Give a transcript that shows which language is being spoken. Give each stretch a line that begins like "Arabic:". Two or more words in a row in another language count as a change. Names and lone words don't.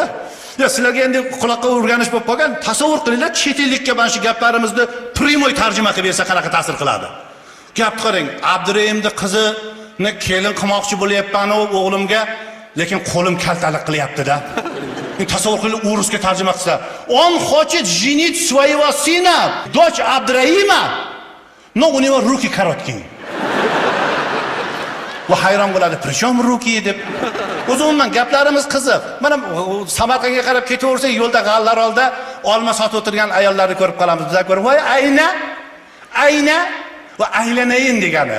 Uzbek: Ya sizlarga endi quloqqa o'rganish bo'lib qolgan. Tasavvur qilinglar, chet ellikka mana shu gaplarimizni primoy tarjima qilib bersa qanaqa ta'sir qiladi. Gap qarang, Abdurahimning qizini kelin qilmoqchi bo'lyapman o'g'limga, lekin qo'lim kaltalik qilyapti-da. Tasavvur qiling, o'rusga tarjima qilsa,
Russian: "Он хочет женить своего сына, дочь Абдурахима, но у него руки короткие".
Uzbek: Va hayron bo'ladi,
Russian: "Prичем руки"
Uzbek: deb. O'zimman gaplarimiz qiziq. Mana Samarqandga qarab ketaversak, yo'lda g'allar olda olma sotib o'tirgan ayollarni ko'rib qolamiz. Bizlar ko'rib, "Voy, ayna? Ayna?" va "Aylanayin" degani.